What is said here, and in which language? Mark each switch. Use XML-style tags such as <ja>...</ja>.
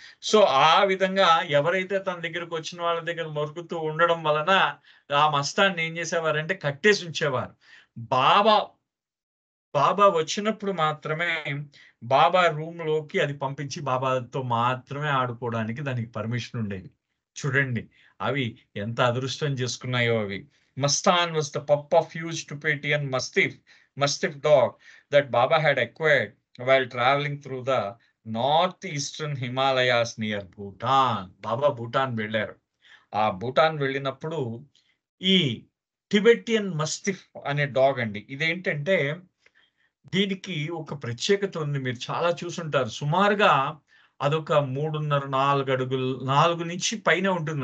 <te>So ఆ విధంగా ఎవరైతే తన దగ్గరకు వచ్చిన వాళ్ళ దగ్గర మొరుగుతూ ఉండడం వలన ఆ మస్తాన్ని ఏం చేసేవారంటే కట్టేసి ఉంచేవారు. బాబా బాబా వచ్చినప్పుడు మాత్రమే బాబా రూమ్‌లోకి అది పంపించి బాబాతో మాత్రమే ఆడుకోవడానికి దానికి పర్మిషన్ ఉండేది. చూడండి అవి ఎంత అదృష్టం చేసుకున్నాయో అవి.</te> <en>Mastan was the pup of huge Tibetan mastiff dog that Baba had acquired while traveling through the northeastern Himalayas near Bhutan.</en> <te>బాబా భూటాన్ వెళ్ళారు. ఆ భూటాన్ వెళ్ళినప్పుడు ఈ టిబెటియన్ మస్టిఫ్ అనే డాగ్ అండి. ఇదేంటంటే దీనికి ఒక ప్రత్యేకత ఉంది. మీరు చాలా చూసుంటారు. సుమారుగా అదొక 3.5, 4 అడుగులు 4 నుంచి పైనే ఉంటుంది.</te>